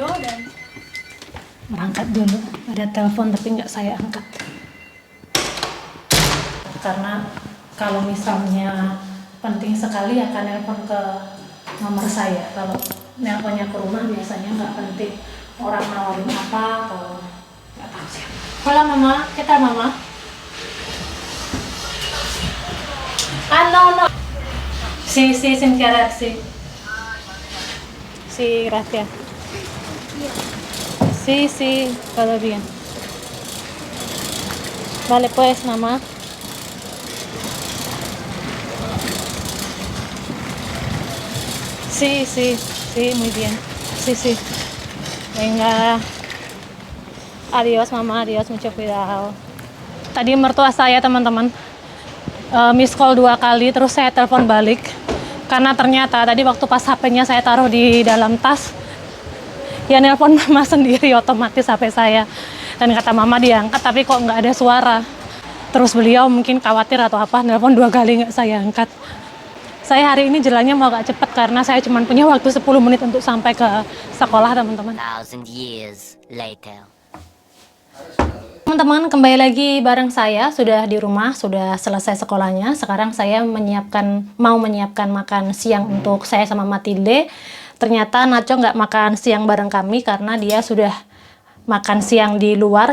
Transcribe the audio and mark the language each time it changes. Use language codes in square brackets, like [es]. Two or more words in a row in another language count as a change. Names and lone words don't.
[id] Dan berangkat dulu, ada telepon tapi nggak saya angkat karena kalau misalnya penting sekali akan nelpon ke nomor saya. Kalau nelponnya ke rumah biasanya nggak penting, orang nawarin apa atau nggak tahu siapa. [es] Hola mama, ¿qué tal mama? No. Sí, sin querer, sí. Sí, gracias. Sí, todo bien. Vale, pues, mamá. Sí, muy bien. Sí. Venga. Adios, mamá. Adios, mucho cuidado. [id] Tadi mertua saya, teman-teman, [en] miss call [id] 2 kali, terus saya telepon balik. Karena ternyata tadi waktu pas HP-nya saya taruh di dalam tas, ya nelpon mama sendiri otomatis HP saya. Dan kata mama diangkat tapi kok nggak ada suara. Terus beliau mungkin khawatir atau apa, nelpon 2 kali nggak saya angkat. Saya hari ini jalannya mau agak cepat karena saya cuma punya waktu 10 menit untuk sampai ke sekolah teman-teman. [en] 1,000 years later. [id] Teman-teman, kembali lagi bareng saya, sudah di rumah, sudah selesai sekolahnya. Sekarang saya mau menyiapkan makan siang untuk saya sama Matilde. Ternyata Nacho nggak makan siang bareng kami karena dia sudah makan siang di luar.